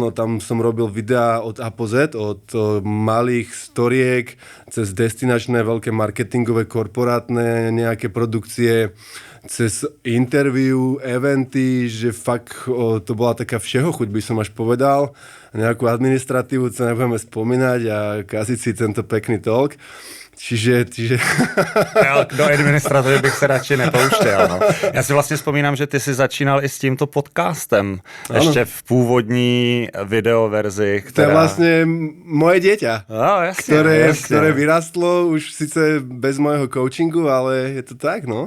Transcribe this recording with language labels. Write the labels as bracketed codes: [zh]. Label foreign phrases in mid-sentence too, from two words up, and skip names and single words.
[sk] No tam som robil videá od A po Z, od malých storiek, cez destinačné veľké marketingové, korporátne nejaké produkcie, cez interview, eventy, že fakt to bola taká všehochuť, by som až povedal. Nejakú administratívu, co nebudeme spomínať a kaziť si tento pekný talk. Čiže... [cs] Do administrativy bych se radši nepouštěl. No. Já si vlastně vzpomínám, že ty jsi začínal i s tímto podcastem. Ano. Ještě v původní videoverzi, která... [sk] To je vlastně moje dieťa, [cs] no, jasně, [sk] ktoré vyrastlo už sice bez mojho coachingu, ale je to tak, no.